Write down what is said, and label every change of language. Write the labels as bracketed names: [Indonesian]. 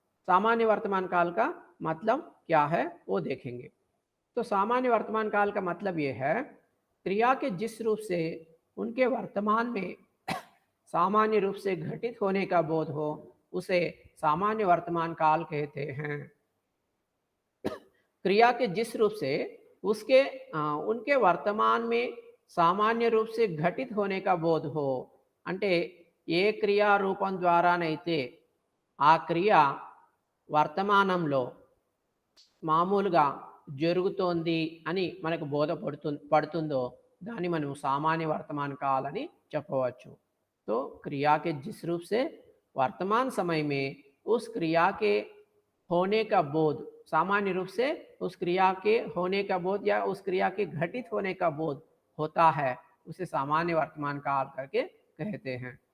[Hindi] सामान्य वर्तमान काल का मतलब क्या है वो देखेंगे. तो सामान्य वर्तमान काल का मतलब ये है क्रिया के जिस रूप से उनके वर्तमान में सामान्य रूप से घटित होने का बोध हो उसे सामान्य वर्तमान काल कहते हैं. क्रिया के जिस रूप से उसके उनके वर्तमान में सामान्य रूप से घटित होने का बोध हो [Telugu] అంటే ఏ క్రియా రూపం ద్వారానైతే ఆ క్రియ వర్తమానంలో మామూలుగా జరుగుతోంది అని మనకు పడుతుందో దాన్ని మనం సామాన్య వర్తమాన కాల్ అని చెప్పవచ్చు. [Hindi] तो क्रिया के जिस रूप से वर्तमान समय में उस क्रिया के होने का बोध सामान्य रूप से उस क्रिया के होने का बोध या उस क्रिया के घटित होने का बोध होता है उसे सामान्य वर्तमान काल करके कहते हैं.